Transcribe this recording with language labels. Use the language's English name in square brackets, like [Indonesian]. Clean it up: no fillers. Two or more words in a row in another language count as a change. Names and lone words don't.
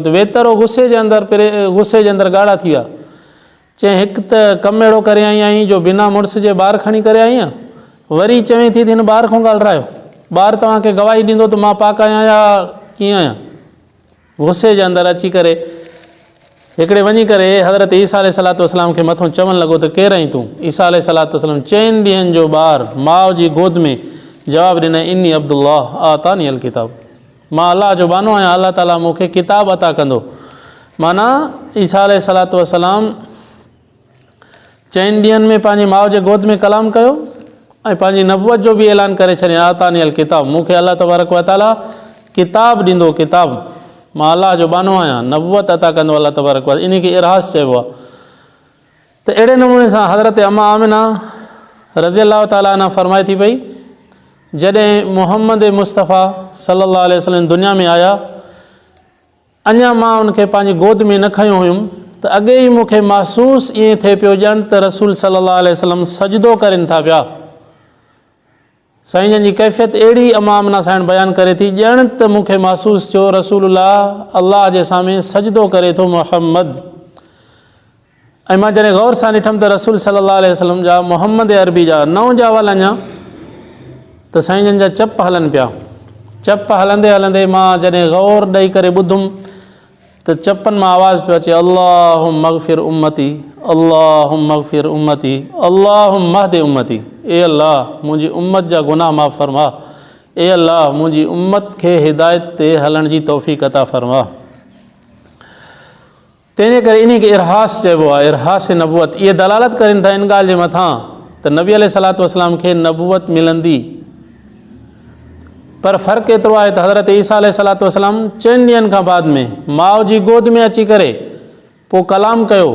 [Sindhi] त वेतरो गुस्से जे अंदरि ॻाढ़ा थी विया। चई हिकु त कमु अहिड़ो करे आई आहीं जो बिना मुड़ुस जे ॿार खणी करे आई आहियां, वरी चवें थी हिन ॿार खां ॻाल्हायो, ॿार तव्हांखे गवाही ॾींदो त मां पाक आहियां या कीअं आहियां। गुस्से जे अंदरि अची करे हिकिड़े वञी करे हज़रत ईसा [Arabic] عليه الصلاة والسلام [Sindhi] खे मथां चवणु लॻो त केरु आहीं तूं। ईसा [Arabic] عليه الصلاة والسلام [Sindhi] 4 ॾींहंनि जो ॿारु माउ जी गोद में जवाबु ॾिनई, [Arabic] إني عبد الله آتاني الكتاب, [Sindhi] मां अलाह जो बानो आहियां, अलाह ताला मूंखे किताब अता कंदो। माना ईसा [Arabic] عليه الصلاة والسلام [Sindhi] 4 ॾींहंनि में पंहिंजी माउ जे गोद में कलाम कयो ऐं पंहिंजी नबूवत जो बि ऐलान करे छॾियईं, [Arabic] آتاني الكتاب, [Sindhi] मूंखे अलाह [Arabic] تبارك وتعالى [Sindhi] किताब ॾींदो, किताब, मां अलाह जो बानो आहियां, नबूवत अता कंदो अलाह [Arabic] تبارك وتعالى. [Sindhi] इन खे इरहास चइबो आहे। त अहिड़े नमूने सां हज़रत अम्मा आमिना [Arabic] رضي الله تعالى عنها [Sindhi] फरमाए थी पई, जॾहिं मुहम्मद मुस्तफ़ा [Arabic] صلى الله عليه وسلم [Sindhi] दुनिया में आया, अञा मां उनखे पंहिंजी गोद में न खयो हुयुमि त अॻे ई मूंखे महसूसु ईअं थिए पियो ॼण त रसूल [Arabic] صلى الله عليه وسلم [Sindhi] सजदो करनि था पिया। साईं जन जी कैफ़ियत अहिड़ी अम्मा आमिना साईं बयानु करे थी, ॼण त मूंखे महसूसु थियो रसूलुल्लाह अल्लाह जे साम्हूं सजदो करे थो मुहम्मद। ऐं मां जॾहिं गौर सां ॾिठमि त रसूल [Arabic] صلى الله عليه وسلم [Sindhi] जा मुहम्मद अरबी जा 9 जावल अञा त साईं जन जा चप हलनि पिया। चप हलंदे हलंदे मां जॾहिं गौर ॾेई करे ॿुधुमि त त चपनि मां आवाज़ पियो अचे, [Arabic] اللهم اغفر لأمتي، اللهم اغفر لأمتي، اللهم اهد أمتي. [Sindhi] ए अल्लाह मुंहिंजी उम्मत जा गुनाह माफ़ फरमा, ए अल्लाह मुंहिंजी उम्मत खे हिदायत ते हलण जी तौफ़ीक़ अता फरमा। तंहिंजे करे इन खे इरहास चइबो आहे, इरहास नबूवत। इहे दलालत करनि था इन ॻाल्हि जे मथां त नबी [Arabic] عليه الصلاة والسلام [Sindhi] खे नबूवत मिलंदी, पर फ़र्क़ु एतिरो आहे त हज़रत ईसा [Arabic] عليه الصلاة والسلام [Sindhi] 4 ॾींहंनि खां बाद में माउ जी गोद में अची करे पोइ कलाम कयो।